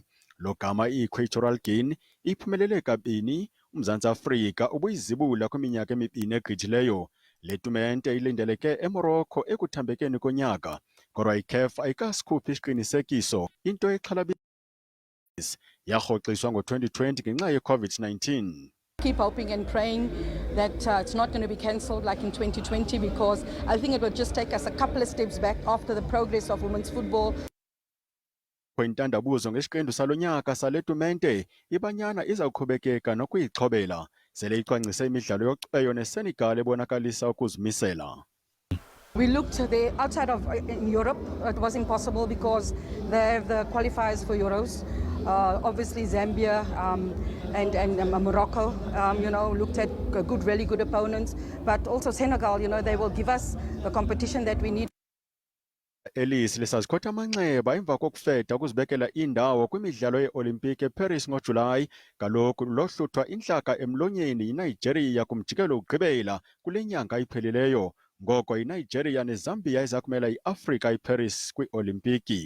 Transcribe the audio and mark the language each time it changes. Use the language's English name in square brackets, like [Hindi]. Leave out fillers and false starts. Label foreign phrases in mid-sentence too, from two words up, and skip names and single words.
[Xhosa] Lo gama i-Equatorial Guinea iphumelele kabini. uMzantsi Afrika ubuyizibula kwiminyaka emibini egqithileyo. Le tumente ilindeleke eMorocco ekuthambekeni konyaka, kodwa iCAF ayikasikhuphi isiqinisekiso, into exhalabisa yarhoxiswa ngo-2020 ngenxa ye-COVID-19. [English] Keep hoping and praying that it's not going to be cancelled like in 2020, because I think it will just take us a couple of steps back after the progress of women's football. [Xhosa] Kwentandabuzo ngesiqendu salonyaka sale tumente, ibanyana izawuqhubekeka nokuyixhobela, sele icwangcise imidlalo yocweyo neSenegal ebonakalisa ukuzimisela. [English] We looked there outside of in Europe. It was impossible because they have the qualifiers for Euros. Obviously Zambia and Morocco, looked at good, really good opponents. But also Senegal, they will give us the competition that we need. [Xhosa] Ellis lisazikhotha amanxeba emva kokufeda ukuzibekela indawo kwimidlalo ye-Olimpiki eParis ngoJulayi. Kaloku lohluthwa intlaka emlonyeni yiNigeria kumjikelo wokugqibela kule nyanga iphelileyo. Ngoko iNigeria neZambia izakumela iAfrika eParis kwi-Olimpiki.